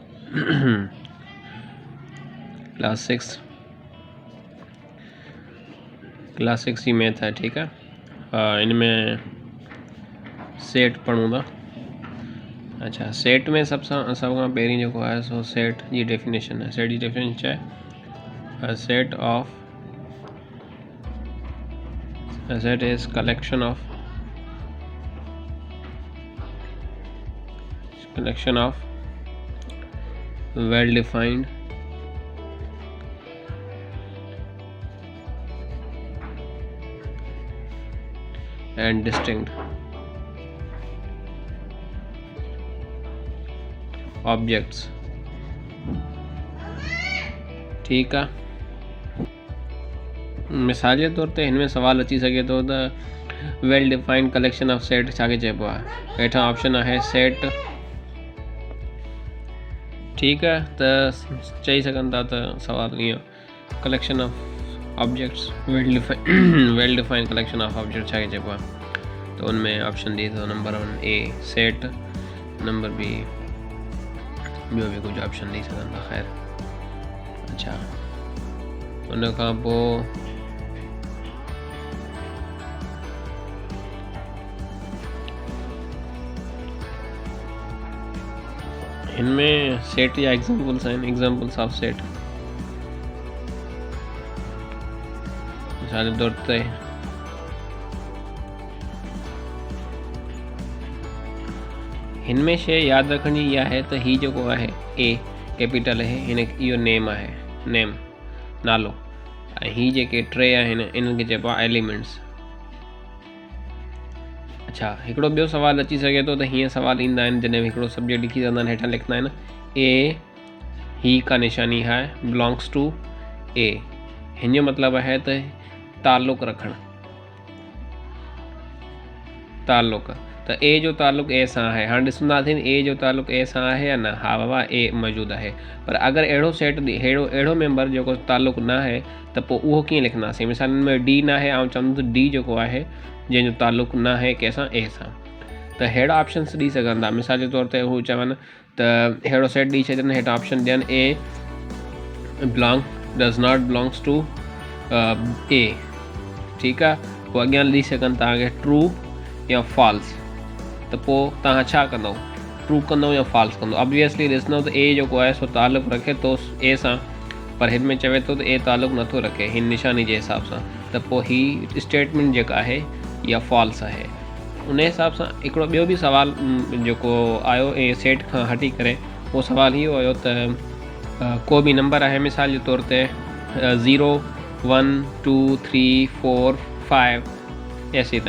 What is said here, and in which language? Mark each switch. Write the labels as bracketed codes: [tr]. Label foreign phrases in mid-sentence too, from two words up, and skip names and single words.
[sd] क्लास 6 ही मैथ है, [hi] ठीक है। [sd] इनमें सेट पढ़ूँ था। अच्छा, सेट में सब खां पहिरीं जेको आहे सो सेट जी डेफिनेशन है। सेट जी डेफिनेशन छा आहे? [en] set is collection of well defined and distinct objects, [hi] ठीक है। [sd] मिसाल जे तौर ते इनमें सवाल अची सके तो [en] well defined collection of set [sd] छाके चइबो आहे? हेठां ऑप्शन आहे सेट, [hi] ठीक है। [sd] तो चई सघनि था त सवाल ईअं [en] collection of objects, well defined collection of object [sd] छाके चइबो आहे? तो उनमें ऑप्शन ॾिए थो नंबर 1 ए सेट, नंबर बी ॿियो भी कुछ ऑप्शन ॾेई सघनि था। ख़ैर, अच्छा, उन खां पोइ इनमें सेट या एग्जाम्पल्स आहिनि, [en] examples of set. [sd] मिसाल जे तौर ते इनमें शइ यादि रखण जी इहा आहे त हीउ जेको आहे ए कैपिटल आहे, हिन इहो नेम आहे, नेम नालो, ऐं हीअ जेके टे आहिनि इन्हनि खे चइबो आहे एलिमेंट्स। अच्छा, हिकिड़ो ॿियो सवाल अची सघे थो त हीअं सवाल ईंदा आहिनि जॾहिं हिकिड़ो सब्जेक्ट लिखी सघंदा आहिनि, हेठां लिखंदा आहिनि ए ही का निशानी है [en] belongs to A. [sd] हिन जो मतिलबु आहे त ताल्लुक़ रखणु, ताल्लुक़। त ए जो ताल्लुक़ ए सां आहे। हाणे ॾिसंदासीं ए जो ताल्लुक़ ए सां आहे या न। हा बाबा, ए मौजूदु आहे। पर अगरि अहिड़ो सेट अहिड़ो मेंबर जेको ताल्लुक़ न आहे त पोइ उहो कीअं लिखंदासीं? मिसाल में डी न आहे, ऐं चवंदुसि डी जेको आहे जंहिंजो ताल्लुक़ न आहे कंहिंसां, ए सां, त अहिड़ा ऑप्शन्स ॾेई सघनि था। मिसाल जे तौर ते हू चवनि त अहिड़ो सेट ॾेई छॾनि, हेठां ऑप्शन ॾियनि [en] A does not belongs to A, [sd] ठीकु आहे। पोइ अॻियां ॾेई सघनि तव्हांखे ट्रू या फॉल्स। त पोइ तव्हां छा कंदव? ट्रू कंदव या फॉल्स कंदव? ऑब्वियसली ॾिसंदव त ए जेको आहे सो ताल्लुक़ रखे थो ए सां, पर हिन में चवे थो त ए ताल्लुक़ नथो रखे हिन निशानी जे हिसाब सां। त पोइ ही स्टेटमेंट जेका आहे इहा फॉल्स आहे। उन हिसाब सां हिकिड़ो ॿियो बि सवाल जेको आयो ए सेट खां हटी करे, उहो सवाल इहो हुयो त को बि नंबर आहे, मिसाल जे तौर ते 0 1 2 3 4 5 ऐसे ताईं।